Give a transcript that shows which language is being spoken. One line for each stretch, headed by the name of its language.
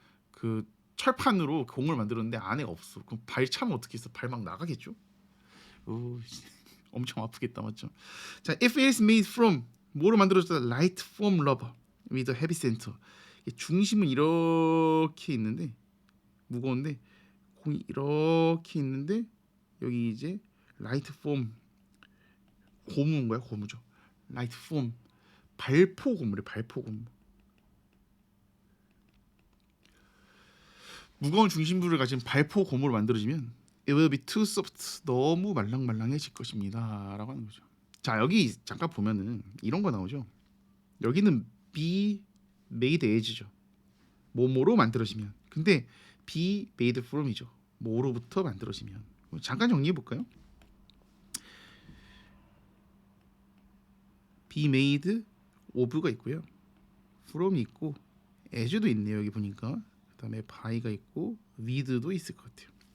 Korean: 그 철판으로 공을 만들었는데 안에 없어. 그럼 발 차면 어떻게 했어? 발 막 나가겠죠? 오, 엄청 아프겠다, 맞죠?
English: 자, if it is made from,
Korean: 뭐로 만들어졌다?
English: light foam rubber with a heavy center.
Korean: 중심은 이렇게 있는데 무거운데 공이 이렇게 있는데 여기 이제 라이트 폼, 고무인 거야, 고무죠. 라이트 폼, 발포 고무래, 발포 고무. 무거운 중심부를 가진 발포 고무로 만들어지면
English: it will be too soft,
Korean: 너무 말랑말랑해질 것입니다라고 하는 거죠. 자, 여기 잠깐 보면은 이런 거 나오죠. 여기는 be made as죠. 뭐뭐로 만들어지면. 근데 be made from이죠. 뭐로부터 만들어지면. 잠깐 정리해 볼까요? be made of가 있고요. from이 있고 as도 있네요. 여기 보니까. 그다음에 by가 있고 with도 있을 것 같아요.